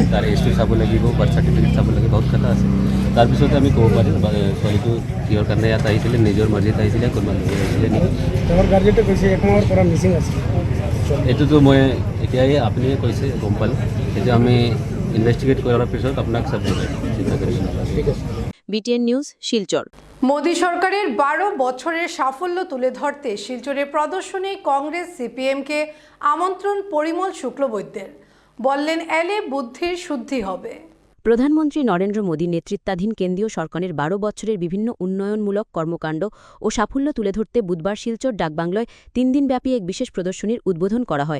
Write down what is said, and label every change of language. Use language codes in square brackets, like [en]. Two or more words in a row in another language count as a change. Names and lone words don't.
[as] তাৰ এজটো চাব লাগিব, [en] birth certificate [as] চাব লাগিব, বহুত কথা আছে। তাৰপিছতে আমি ক'ব পাৰিম ছোৱালীটো কিহৰ কাৰণে ইয়াত আহিছিলে, নিজৰ মৰ্জিত আহিছিলে, কোনোবা লৈ আহিছিলে নেকি। এইটোতো মই এতিয়াই আপুনি কৈছে গম পালোঁ, সেইটো আমি ইনভেষ্টিগেট কৰাৰ পিছত আপোনাক চব চিন্তা কৰিব নালাগে। [bn] BTN নিউজ, শিলচর। মোদী সরকারের 12 বছরের সাফল্য তুলে ধরতে শিলচরে প্রদর্শনী কংগ্রেস সিপিএমকে আমন্ত্রণ পরিমল শুক্লবৈদ্যের। বললেন এলে বুদ্ধির শুদ্ধি হবে। প্রধানমন্ত্রী নরেন্দ্র মোদীর নেতৃত্বাধীন কেন্দ্রীয় সরকারের 12 বছরের বিভিন্ন উন্নয়নমূলক কর্মকাণ্ড ও সাফল্য তুলে ধরতে বুধবার শিলচর ডাকবাংলায় 3 দিনব্যাপী এক বিশেষ প্রদর্শনীর উদ্বোধন করা হয়।